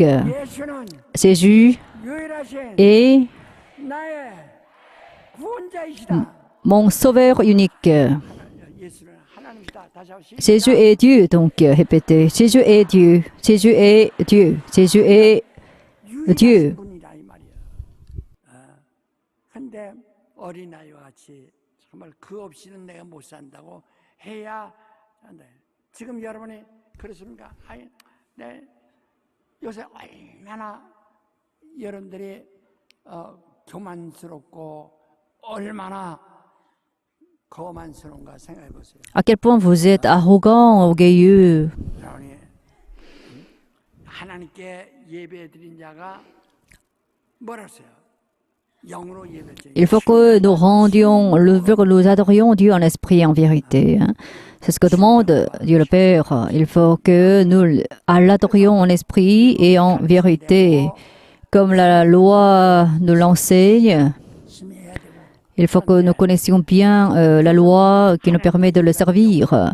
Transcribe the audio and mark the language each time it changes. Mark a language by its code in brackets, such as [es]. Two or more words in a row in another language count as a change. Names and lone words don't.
[fr] Jésus est mon sauveur unique. Jésus est Dieu, donc répétez. Jésus est Dieu. Jésus est Dieu. Jésus est Dieu. [ko] 근데 어린아이와 같이 정말 그 없이는 내가 못 산다고 해야 한다. 지금 여러분이 그렇습니까? 아니, 네, 요새 얼마나 여러분들이 교만스럽고 얼마나 거만스러운가 생각해 보세요. [fr] À quel point vous êtes arrogant, orgueilleux. [ko] 하나님께 예배드린 자가 뭐라고요? [fr] Il faut que nous nous adorions Dieu en esprit et en vérité. C'est ce que demande Dieu le Père. Il faut que nous l'adorions en esprit et en vérité. Comme la loi nous l'enseigne, il faut que nous connaissions bien la loi qui nous permet de le servir.